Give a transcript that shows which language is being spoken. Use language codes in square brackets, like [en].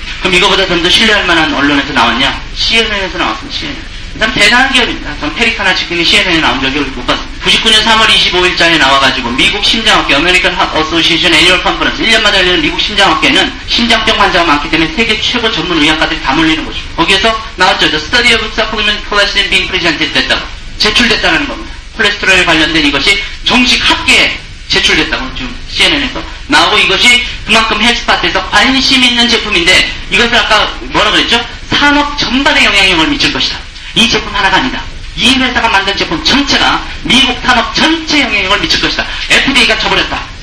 [ko] 그럼 이거보다 좀 더 신뢰할 만한 언론에서 나왔냐? CNN에서 나왔습니다. CNN. 그다음 대단한 기업입니다. 전 페리카나 치킨이 CNN에 나온 적이 못 봤습니다. 99년 3월 25일자에 나와가지고 미국 심장학회 American Heart Association Annual Conference 1년마다 열리는 미국 심장학회는 심장병 환자가 많기 때문에 세계 최고 전문 의학가들이 다 몰리는 거죠. 거기에서 나왔죠. [en] The study of supplement cholesterol being presented [ko] 됐다고. 제출됐다는 겁니다. 콜레스테롤에 관련된 이것이 정식 학계에 제출됐다고 지금 CNN에서 나오고 이것이 그만큼 헬스파트에서 관심 있는 제품인데 이것을 아까 뭐라 그랬죠? 산업 전반에 영향력을 미칠 것이다. 이 제품 하나가 아니다. 이 회사가 만든 제품 전체가 미국 산업 전체에 영향력을 미칠 것이다. FDA가 져버렸다.